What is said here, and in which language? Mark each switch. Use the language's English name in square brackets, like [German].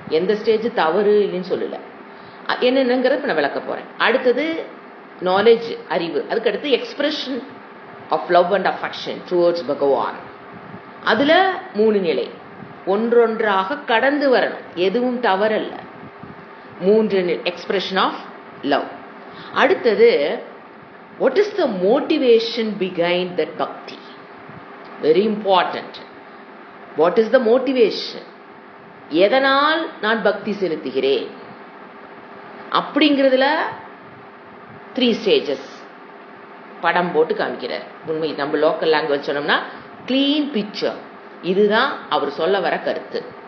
[Tamil] எந்த ஸ்டேஜ் தவறு இல்லைன்னு சொல்லல, என்னென்னங்கிறது நான் விளக்க போறேன். அடுத்தது நாலேஜ், அறிவு. அதுக்கு அடுத்து [English] expression of love and affection towards [Tamil] பகவான், அதுல 3 நிலை. ஒன்றொன்றாக கடந்து வரணும், எதுவும் தவறல்ல. [English] 3 expression of love. [Tamil] அடுத்தது [English] what is the motivation behind that bhakti? Very important. What is the motivation? [Tamil] எதனால் நான் பக்தி செலுத்துகிறேன் அப்படிங்கிறதுல 3 ஸ்டேஜஸ் படம் போட்டு காமிக்கிறார். உண்மை நம்ம [English] local language [Tamil] சொன்னோம்னா [English] Clean picture. [Tamil] இதுதான் அவர் சொல்ல வர கருத்து.